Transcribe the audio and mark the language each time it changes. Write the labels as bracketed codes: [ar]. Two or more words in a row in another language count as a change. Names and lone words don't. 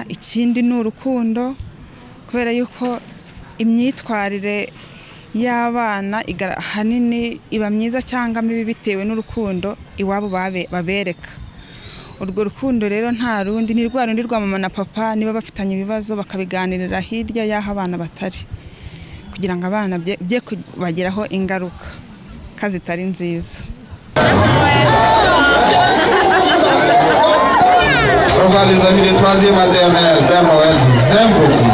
[rw] Ikindi ni urukundo, kubera yuko imyitwarire y'abana ahanini iba myiza cyangwa mibi bitewe n'urukundo iwabo babereka. Urwo rukundo rero nta rundi ni rwa rundi rwa mama na papa, niba bafitanye ibibazo bakabiganirira hirya y'aho abana batari, kugira ngo abana bye kubagiraho ingaruka zitari nziza. [fr] Au revoir les amis des 3e maternelle, Père Noël vous aime beaucoup.